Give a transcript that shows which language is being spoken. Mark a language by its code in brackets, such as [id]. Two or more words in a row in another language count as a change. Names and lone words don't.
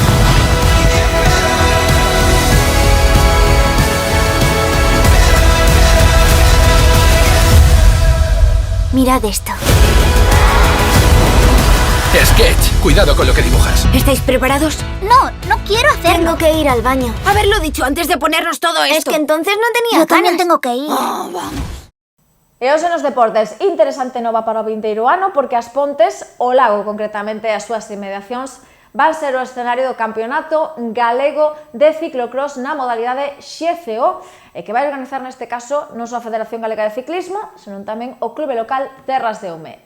[es] Mirad esto. Sketch, cuidado con lo que dibujas. ¿Estáis preparados? No quiero hacerlo. Tengo que ir al baño. Haberlo dicho antes de ponernos todo esto. Es que entonces no tenía ganas. Yo también tengo que ir. Vamos. [gl] E hoxe nos deportes, interesante nova para o vindeiro ano porque as Pontes, o Lago concretamente as súas inmediacións, van ser o escenario do Campeonato Galego de Ciclocross na modalidade XCO e que vai organizar neste caso non só a Federación Galega de Ciclismo, senón tamén o Clube Local Terras de Eume.